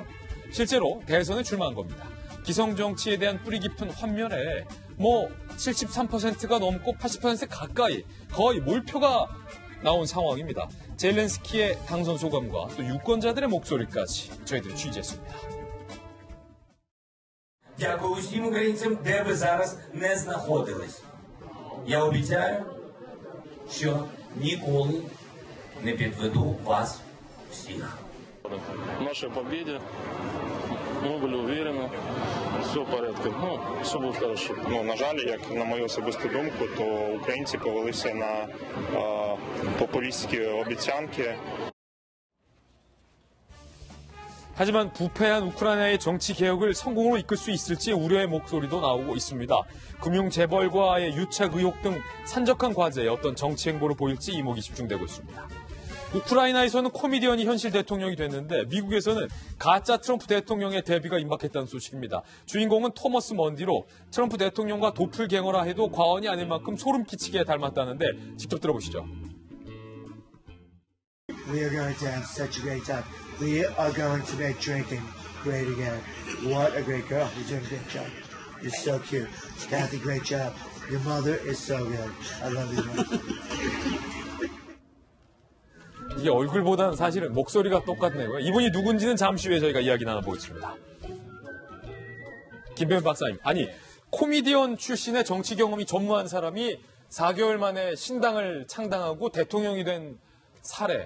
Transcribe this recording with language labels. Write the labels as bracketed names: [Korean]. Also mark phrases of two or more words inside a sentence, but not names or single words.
[Korean] 실제로 대선에 출마한 겁니다. 기성정치에 대한 뿌리 깊은 환멸에 73%가 넘고 80% 가까이 거의 몰표가 나온 상황입니다. 젤렌스키의 당선 소감과 또 유권자들의 목소리까지 저희들이 취재했습니다. [Ukrainian] Дякую усім українцям, де ви зараз не знаходились. Я обіцяю, що ніколи не підведу вас всіх. [Russian] В нашей победе мы были уверены, все в порядке, все будет хорошо. [Ukrainian] На жаль, як на мою особисту думку, то українці повелися на популістські обіцянки. [Korean] 하지만 부패한 우크라이나의 정치 개혁을 성공으로 이끌 수 있을지 우려의 목소리도 나오고 있습니다. 금융 재벌과의 유착 의혹 등 산적한 과제에 어떤 정치 행보로 보일지 이목이 집중되고 있습니다. 우크라이나에서는 코미디언이 현실 대통령이 됐는데 미국에서는 가짜 트럼프 대통령의 데뷔가 임박했다는 소식입니다. 주인공은 토머스 먼디로 트럼프 대통령과 도플갱어라 해도 과언이 아닐 만큼 소름 끼치게 닮았다는데 직접 들어보시죠. [English] We are going to have such a great time. We are going to make drinking great again. What a great girl. You're doing a great job. You're so cute. Kathy, great job. Your mother is so good. I love you, mom. [Korean] 이게 얼굴보다는 사실은 목소리가 똑같네요. 이분이 누군지는 잠시 후에 저희가 이야기 나눠보겠습니다. 김병현 박사님, 아니 코미디언 출신의 정치 경험이 전무한 사람이 4개월 만에 신당을 창당하고 대통령이 된 사례.